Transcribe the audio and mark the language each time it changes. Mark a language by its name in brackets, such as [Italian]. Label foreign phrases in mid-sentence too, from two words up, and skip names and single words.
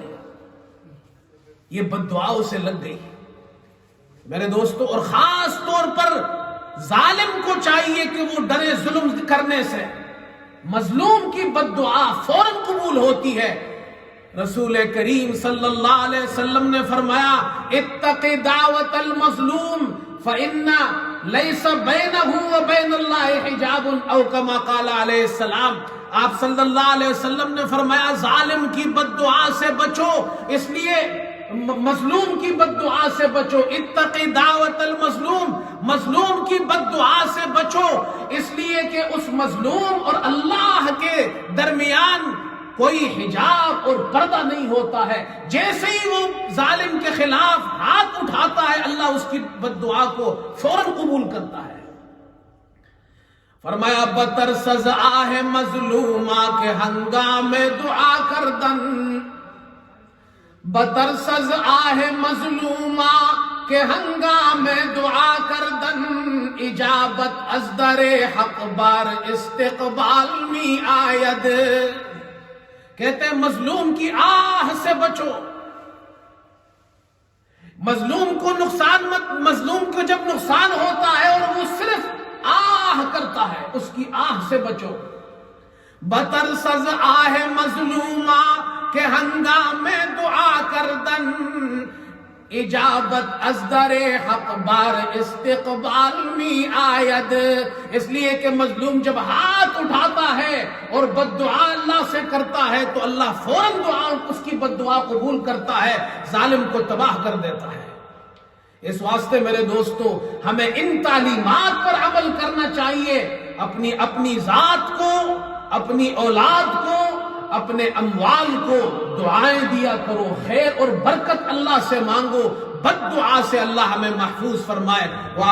[Urdu] یہ بد دعا اسے لگ گئی. میرے دوستو، اور خاص طور پر ظالم کو چاہیے کہ وہ ڈرے ظلم کرنے سے. مظلوم کی بد دعا فوراً قبول ہوتی ہے. رسول کریم صلی اللہ علیہ وسلم نے فرمایا، [Arabic] اتق دعوت المظلوم فإن ليس بينه وبين الله حجاب، او كما قال علیہ السلام. [Urdu] آپ صلی اللہ علیہ وسلم نے فرمایا، ظالم کی بد دعا سے بچو، اس لیے مظلوم کی بد دعا سے بچو. [Arabic] اتق دعوت المظلوم، [Urdu] مظلوم کی بد دعا سے بچو، اس لیے کہ اس مظلوم اور اللہ کے درمیان کوئی حجاب اور پردہ نہیں ہوتا ہے، جیسے ہی وہ ظالم کے خلاف ہاتھ اٹھاتا ہے اللہ اس کی بد دعا کو فوراً قبول کرتا ہے۔ [Persian] فرمایا بترسز آہ مظلومہ کے ہنگام دعا کردن، بترسز آہ مظلومہ کے ہنگام دعا کردن، اجابت از در حق بار استقبال می آید۔ [Urdu] کہتے ہیں مظلوم کی آہ سے بچو، مظلوم کو نقصان مت، مظلوم کو جب نقصان ہوتا ہے اور وہ صرف آہ کرتا ہے اس کی آہ سے بچو۔ [Persian] بترسز آہ مظلومہ کے ہنگام دعا کردن، اجابت از در حق بار استقبال می آید۔ [Urdu] اس لیے کہ مظلوم جب ہاتھ اٹھاتا ہے اور بد دعا اللہ سے کرتا ہے تو اللہ فوراً دعا اس کی بد دعا قبول کرتا ہے، ظالم کو تباہ کر دیتا ہے۔ اس واسطے میرے دوستو ہمیں ان تعلیمات پر عمل کرنا چاہیے، اپنی ذات کو، اپنی اولاد کو، اپنے اموال کو دعائیں دیا کرو، خیر اور برکت اللہ سے مانگو، بد دعا سے اللہ ہمیں محفوظ فرمائے۔